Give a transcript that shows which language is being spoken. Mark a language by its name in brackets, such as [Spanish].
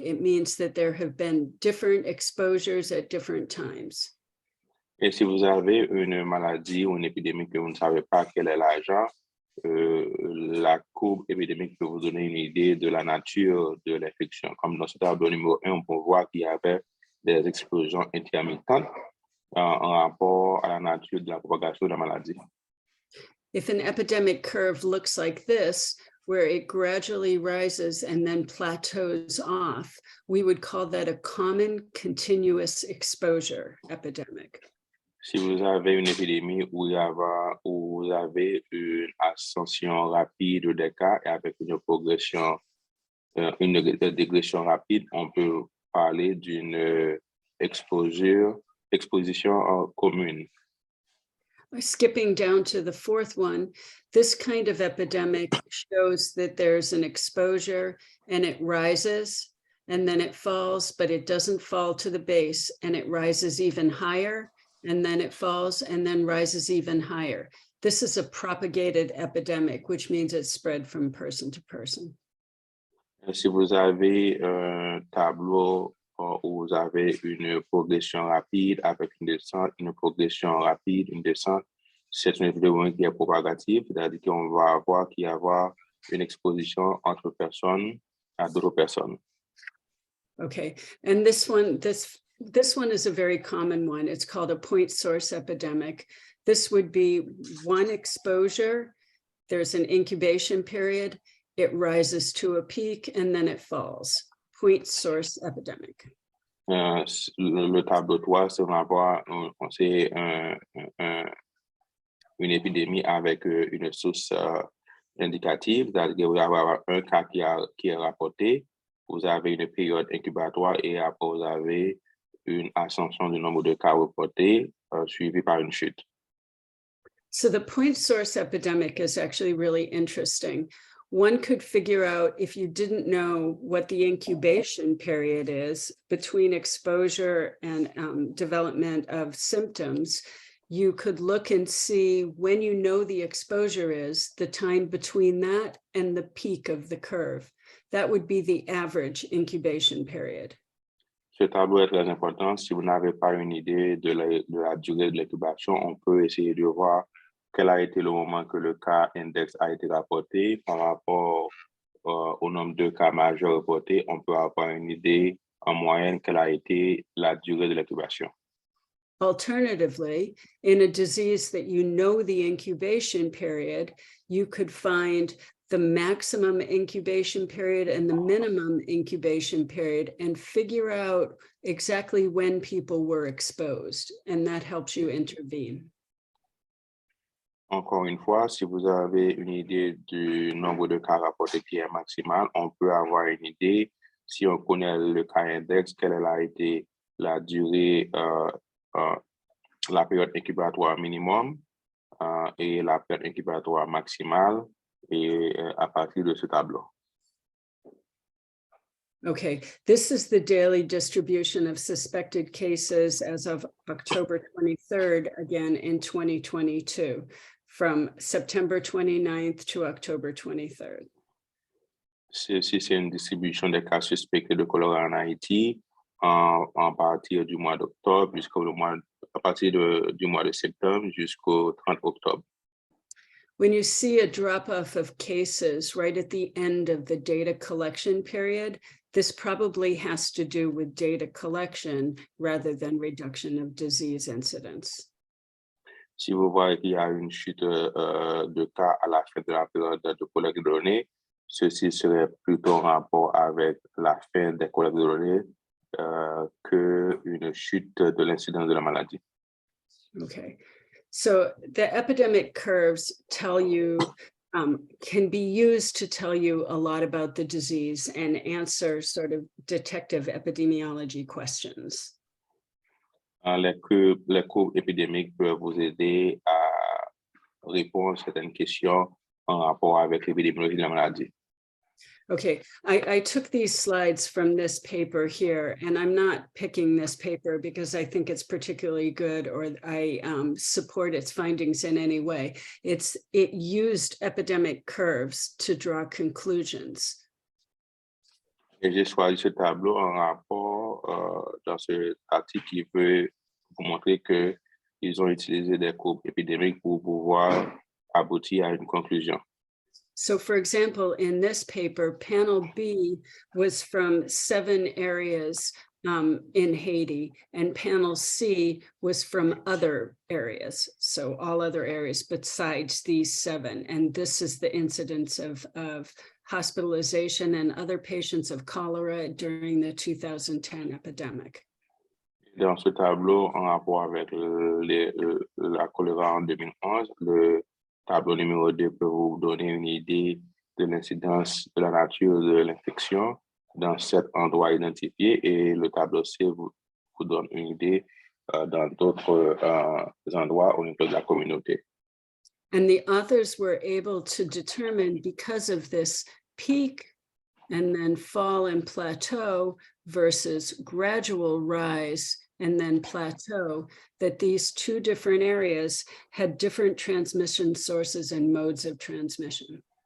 [English] It means that there have been different exposures at different times. [French] Et si vous avez une maladie ou une épidémie que vous ne savez pas quel est l'agent, la courbe épidémique peut vous donner une idée de la nature de l'infection. Comme dans ce tableau numéro 1, on peut voir qu'il y avait des explosions intermittentes en rapport à la nature de la propagation de la maladie. [English] If an epidemic curve looks like this, where it gradually rises and then plateaus off, we would call that a common continuous exposure epidemic. [French] Si vous avez une épidémie où vous avez une ascension rapide des cas et avec une progression, une dégression rapide, on peut parler d'une exposition commune. [English] Skipping down to the 4th one, this kind of epidemic shows that there's an exposure and it rises and then it falls, but it doesn't fall to the base, and it rises even higher, and then it falls and then rises even higher. This is a propagated epidemic, which means it's spread from person to person. [French] Si vous avez un tableau où vous avez une progression rapide avec une descente, une progression rapide, une descente, c'est une épidémie qui est propagative, c'est-à-dire qu'on va avoir qu'il y avoir une exposition entre personnes à d'autres personnes. [English] Okay, and this one is a very common one. It's called a point source epidemic. This would be one exposure. There's an incubation period. It rises to a peak and then it falls. Point source epidemic. [French] Le tableau 3, c'est une épidémie avec une source indicative, c'est-à-dire que vous allez avoir un cas qui est rapporté, vous avez une période incubatoire et après vous avez une ascension du nombre de cas reportés suivi par une chute. [English] So the point source epidemic is actually really interesting. One could figure out, if you didn't know what the incubation period is between exposure and development of symptoms, you could look and see, when you know the exposure is, the time between that and the peak of the curve. That would be the average incubation period. [French] Ce tableau est très important. Si vous n'avez pas une idée de la durée de l'incubation, on peut essayer de voir quel a été le moment que le cas index a été rapporté par rapport au nombre de cas majeurs reportés. On peut avoir une idée en moyenne quelle a été la durée de l'incubation. [English] Alternatively, in a disease that you know the incubation period, you could find the maximum incubation period and the minimum incubation period and figure out exactly when people were exposed, and that helps you intervene. [French] Encore une fois, si vous avez une idée du nombre de cas rapportés qui est maximal, on peut avoir une idée, si on connaît le cas index, quelle a été la durée, la période incubatoire minimum et la période incubatoire maximale, et à partir de ce tableau. [English] Okay, this is the daily distribution of suspected cases as of October 23rd, again in 2022, from September 29th to October 23rd. [French] Ceci, c'est une distribution des cas suspectés de choléra en Haïti à partir du mois d'octobre à partir du mois de septembre jusqu'au 30 octobre. [English] When you see a drop-off of cases right at the end of the data collection period, this probably has to do with data collection rather than reduction of disease incidence. [French] Si vous voyez qu'il y a une chute de cas à la fin de la période de collecte de données, ceci serait plutôt en rapport avec la fin des collectes de données qu'une chute de l'incidence de la maladie. [English] Okay, so the epidemic curves tell you, can be used to tell you a lot about the disease and answer sort of detective epidemiology questions. [French] Les courbes épidémiques peuvent vous aider à répondre à certaines questions en rapport avec l'épidémiologie de la maladie. [English] Okay, I took these slides from this paper here, and I'm not picking this paper because I think it's particularly good or I support its findings in any way. It used epidemic curves to draw conclusions. [French] Et j'ai choisi ce tableau en rapport dans ce article qui veut vous montrer qu'ils ont utilisé des courbes épidémiques pour pouvoir aboutir à une conclusion. [English] So for example, in this paper, panel B was from 7 areas in Haiti, and panel C was from other areas. So all other areas besides these 7. And this is the incidence of hospitalization and other patients of cholera during the 2010 epidemic. [French] Dans ce tableau, en rapport avec la choléra en 2011, le tableau numéro 2 peut vous donner une idée de l'incidence de la nature de l'infection dans 7 endroits identifiés, et le tableau C vous donne une idée dans d'autres endroits au niveau de la communauté. [English] And the authors were able to determine, because of this peak and then fall and plateau versus gradual rise and then plateau, that these 2 different areas had different transmission sources and modes of transmission.